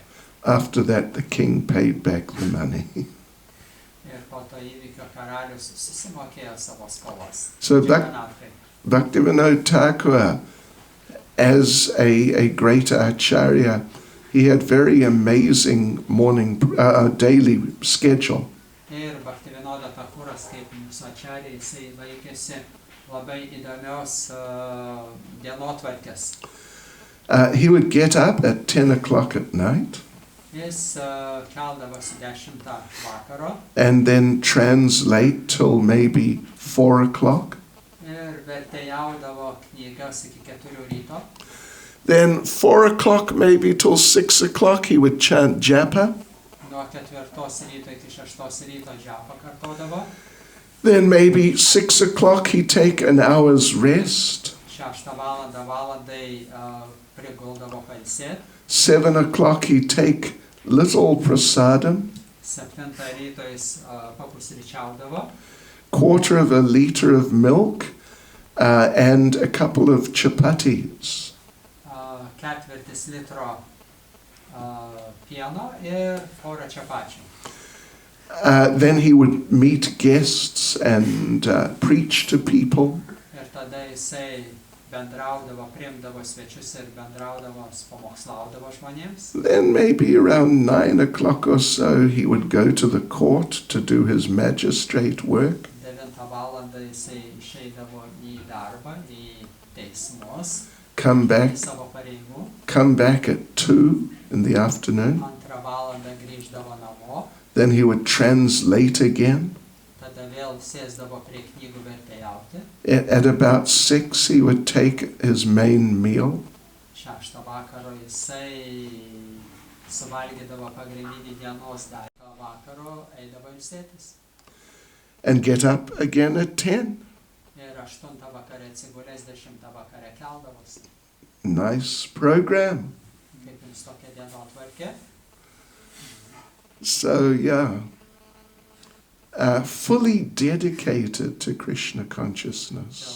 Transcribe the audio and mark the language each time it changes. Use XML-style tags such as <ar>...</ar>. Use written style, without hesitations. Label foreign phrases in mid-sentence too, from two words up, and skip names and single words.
<en>After that, the king paid back the money.</en> <lt>Ir po to įvykio karalius susimokėjo savo skolas.</lt> <en>So</en> <lt>Jagannathai.</lt> <en>Bhaktivinoda Thakur, as a great acharya, he had very amazing daily schedule.</en> <lt>Ir Bhaktivinoda Thakuras, kaip mūsų acharya, jisai laikėsi labai įdomios dienotvarkės.</lt> <en>He would get up at 10 o'clock at night</en> <lt>Jis keldavosi 10 vakaro</lt> <en>and then translate till maybe 4 o'clock.</en> <lt>ir vertėjaudavo knygas iki 4 ryto.</lt> <en>Then 4 o'clock maybe till 6 o'clock he would chant japa.</en> <lt>Nuo 4 ryto iki 6 ryto džapą kartodavo.</lt> <en>Then maybe 6 o'clock he'd take an hour's rest.</en> <lt>6 valandai priguldavo pailsėti.</lt> <en>7 o'clock he'd take little prasadam,</en> <lt>7 ryto jis papusryčiaudavo.</lt> <en>quarter of a liter of milk, and a couple of chapatis.</en> <lt>1/4 litro pieno ir porą čapačių.</lt> <en>Then he would meet guests and preach to people.</en> <lt>Ir tada jisai bendraudavo, priimdavo svečius ir bendraudavo, pamokslaudavo žmonėms.</lt> <en>Then maybe around 9 o'clock or so he would go to the court to do his magistrate work.</en> <lt>9 valandą jisai išeidavo į darbą, į teismus,</lt> <en>Come</en> <lt>į savo pareigų.</lt> <en>come back at 2 in the afternoon.</en> <lt>2 valandą grįždavo namo,</lt> <en>Then he would translate again.</en> <lt>tada vėl sėsdavo prie knygų vertėjauti.</lt> <en>At about 6 he would take his main meal.</en> <lt>6 vakaro jisai suvalgydavo pagrindinį dienos dalį. vakaro eidavo ilsėtis.</lt> <en>and get up again at 10.</en> <lt>Ir 8 vakare atsigulęs, 10 vakare keldavosi.</lt> <en>Nice program.</en> <lt>Kaip jums tokia dienotvarkė?</lt> <en>So, fully dedicated to Krishna consciousness.</en>